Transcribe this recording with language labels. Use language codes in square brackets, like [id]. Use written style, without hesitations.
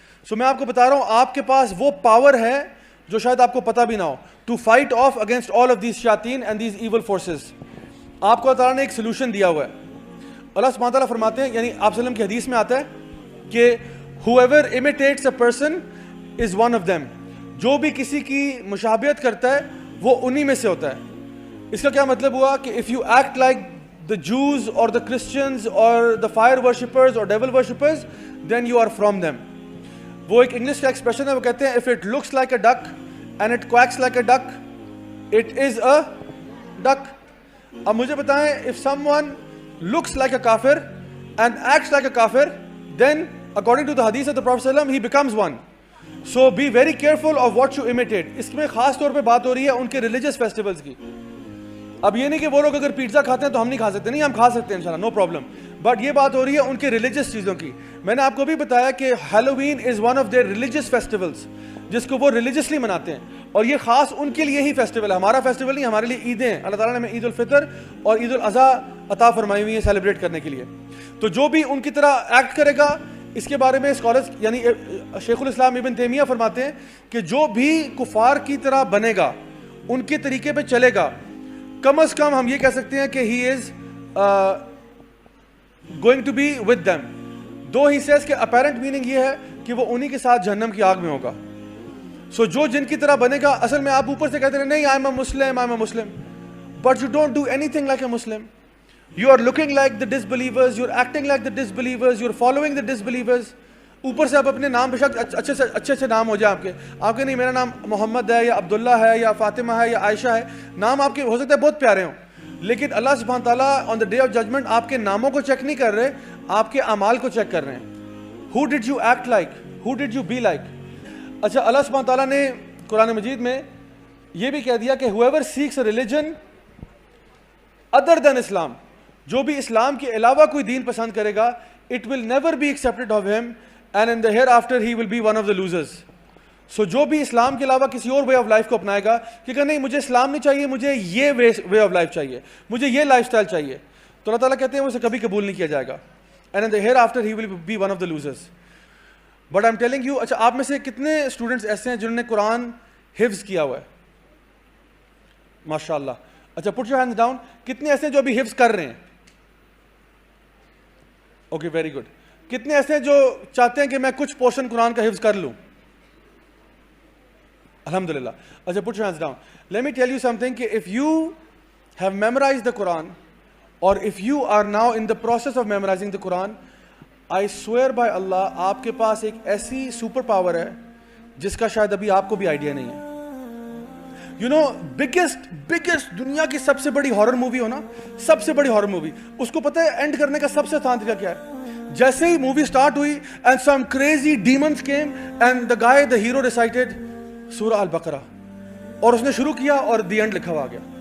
[ur] سو میں آپ کو بتا رہا ہوں آپ کے پاس وہ پاور ہے جو شاید آپ کو پتہ بھی نہ ہو, [en] To fight off against all of these شیاطین and these evil forces. [ur] آپ کو اللہ تعالیٰ نے ایک سلوشن دیا ہوا ہے. اللہ سبحانہ تعالیٰ فرماتے ہیں, یعنی آپ وسلم کی حدیث میں آتا ہے کہ [en] whoever imitates a person is one of them. [ur] جو بھی کسی کی مشابہت کرتا ہے وہ انہی میں سے ہوتا ہے. اس کا کیا مطلب ہوا کہ [en] if you act like the Jews or the Christians or the fire worshippers or devil worshippers, then you are from them. [ur] وہ ایک انگلش کا ایکسپریشن ہے, وہ کہتے ہیں [en] if it looks like a duck and it quacks like a duck, it is a duck. [ur] اب مجھے بتائیں [en] if someone looks like a kafir and acts like a kafir, then according to the hadith of the Prophet ﷺ, he becomes one. So be very careful of what you imitate. [ur] اس میں خاص طور پہ بات ہو رہی ہے ان کے ریلیجس فیسٹیولز کی. اب یہ نہیں کہ وہ لوگ اگر پیزا کھاتے ہیں تو ہم نہیں کھا سکتے, نہیں ہم کھا سکتے ہیں انشاءاللہ, [en] No problem. [ur] بٹ یہ بات ہو رہی ہے ان کے ریلیجس چیزوں کی. میں نے آپ کو بھی بتایا کہ [en] Halloween is one of their religious festivals, [ur] جس کو وہ ریلیجسلی مناتے ہیں, اور یہ خاص ان کے لیے ہی فیسٹیول ہے, ہمارا فیسٹیول نہیں, ہمارے لیے عیدیں ہیں. اللہ تعالیٰ نے ہمیں عید الفطر اور عید الاضحیٰ عطا فرمائی ہوئی ہے سیلیبریٹ کرنے کے لیے. تو جو بھی ان کی طرح ایکٹ کرے گا, اس کے بارے میں اسکالرز یعنی شیخ الاسلام ابن تیمیہ فرماتے ہیں کہ جو بھی کفار کی طرح بنے گا, ان کے طریقے پہ چلے گا, کم از کم ہم یہ کہہ سکتے ہیں کہ [en] He is going to be with them. Though he says [ur] کہ اپیرنٹ میننگ یہ ہے کہ وہ انہی کے ساتھ جہنم کی آگ میں ہوگا. سو جو جن کی طرح بنے گا, اصل میں آپ اوپر سے کہتے ہیں نہیں [en] I am a Muslim, I am a Muslim, but you don't do anything like a Muslim. You are looking like the disbelievers, you're acting like the disbelievers, you're following the disbelievers. [ur] اوپر سے آپ اپنے نام بے شک اچھے نام ہو جائے آپ کے نہیں, میرا نام محمد ہے یا عبداللہ ہے یا فاطمہ ہے یا عائشہ ہے, نام آپ کے ہو سکتا ہے بہت پیارے ہوں, لیکن اللہ سبحانہ تعالیٰ [en] on the day of judgement [ur] آپ کے ناموں کو چیک نہیں کر رہے, آپ کے اعمال کو چیک کر رہے ہیں. [en] Who did you act like? Who did you be like? [ur] اچھا, اللہ سبحانہ تعالیٰ نے قرآن مجید میں یہ بھی کہہ دیا کہ [en] whoever seeks a religion other than Islam, [ur] جو بھی اسلام کے علاوہ کوئی دین پسند کرے گا, [en] it will never be accepted of him and in the hereafter he will be one of the losers. [ur] So جو بھی اسلام کے علاوہ کسی اور وے آف لائف کو اپنائے گا کہ نہیں مجھے اسلام نہیں چاہیے, مجھے یہ وے آف لائف چاہیے, مجھے یہ لائف اسٹائل چاہیے, تو اللہ تعالیٰ کہتے ہیں اسے کبھی قبول نہیں کیا جائے گا, [en] and in the hereafter he will be one of the losers. But I'm telling you, [ur] اچھا آپ میں سے کتنے اسٹوڈنٹس ایسے ہیں جنہوں نے قرآن حفظ کیا ہوا ہے؟ ماشاء اللہ. [en] اچھا put your hands down. [ur] کتنے ایسے ہیں جو ابھی حفظ کر رہے ہیں؟ [en] Okay very good. [ur] کتنے ایسے ہیں جو چاہتے ہیں کہ میں کچھ پورشن قرآن کا حفظ کر لوں؟ الحمدللہ. [en] اچھا put your hands down. Let me tell you something کہ if you have memorized the Quran or if you are now in the process of memorizing the Quran, I swear by Allah [ur] آپ کے پاس ایک ایسی super power ہے جس کا شاید ابھی آپ کو بھی آئیڈیا نہیں ہے. [en] you know biggest [ur] دنیا کی سب سے بڑی ہارر مووی ہو نا, سب سے بڑی ہارر مووی, اس کو پتہ ہے اینڈ کرنے کا سب سے آسان طریقہ کیا ہے؟ جیسے ہی مووی سٹارٹ ہوئی [en] and some crazy demons came and the hero recited سورہ البقرہ, [ur] اور اس نے شروع کیا اور دی اینڈ لکھا ہوا آ گیا.